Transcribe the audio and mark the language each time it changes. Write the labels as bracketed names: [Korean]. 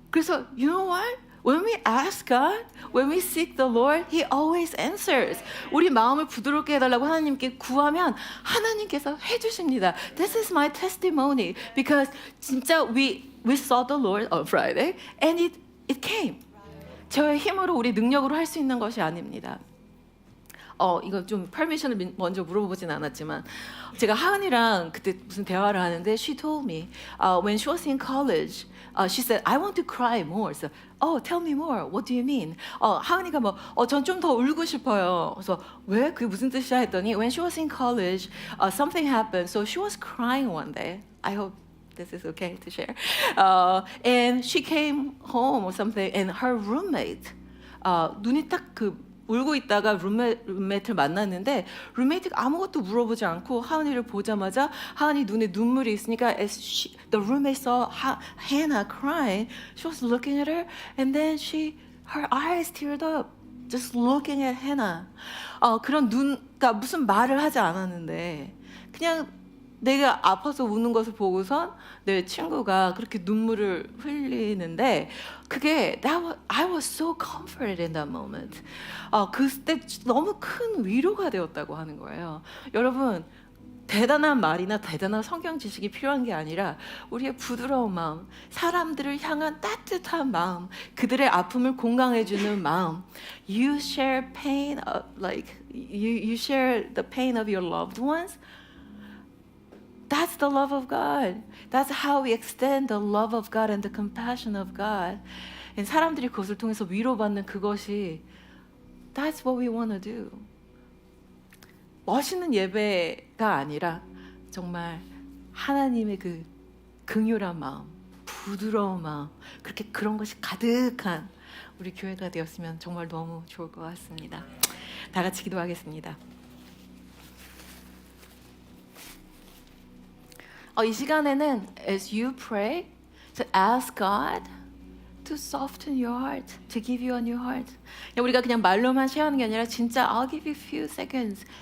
[Korean] 그래서 [English] you know what? When we ask God, when we seek the Lord, He always answers. [Korean] 우리 마음을 부드럽게 해달라고 하나님께 구하면 하나님께서 해주십니다. [English] This is my testimony because [Korean] 진짜 [English] we saw the Lord on Friday and it came. [Korean] 저의 힘으로 우리 능력으로 할 수 있는 것이 아닙니다. 이거 좀 퍼미션을 먼저 물어보진 않았지만 제가 하은이랑 그때 무슨 대화를 하는데 [English] she told me when she was in college she said I want to cry more. So, tell me more. What do you mean? [Korean] 하은이가 전 좀 더 울고 싶어요. 그래서 왜? 그게 무슨 뜻이야 했더니 [English] when she was in college something happened. So she was crying one day. I hope this is okay to share. [Korean] And she came home or something and her roommate 눈이 딱 울고 있다가 룸메이트를 만났는데 룸메이트가 아무것도 물어보지 않고 하은이를 보자마자 하은이 눈에 눈물이 있으니까 [English] as the roommate saw Hannah crying, she was looking at her and then her eyes teared up just looking at Hannah. [Korean] 그런 그러니까 무슨 말을 하지 않았는데 그냥 내가 아파서 우는 것을 보고선 내 친구가 그렇게 눈물을 흘리는데 그게 [English] I was so comforted in that moment. [Korean] 그때 너무 큰 위로가 되었다고 하는 거예요. 여러분 대단한 말이나 대단한 성경 지식이 필요한 게 아니라 우리의 부드러운 마음, 사람들을 향한 따뜻한 마음, 그들의 아픔을 공감해주는 마음. [English] You share pain, like you share the pain of your loved ones. That's the love of God. That's how we extend the love of God and the compassion of God. [Korean] 사람들이 그것을 통해서 위로받는 그것이 [English] That's what we want to do. [Korean] 멋있는 예배가 아니라 정말 하나님의 그 긍휼한 마음, 부드러운 마음, 그런 것이 가득한 우리 교회가 되었으면 정말 너무 좋을 것 같습니다. 다 같이 기도하겠습니다. 이 시간에는 [English] as you pray to ask God to soften your heart, to give you a new heart. [Korean] 우리가 그냥 말로만 쉐어하는 게 아니라 진짜 [English] I'll give you a few seconds.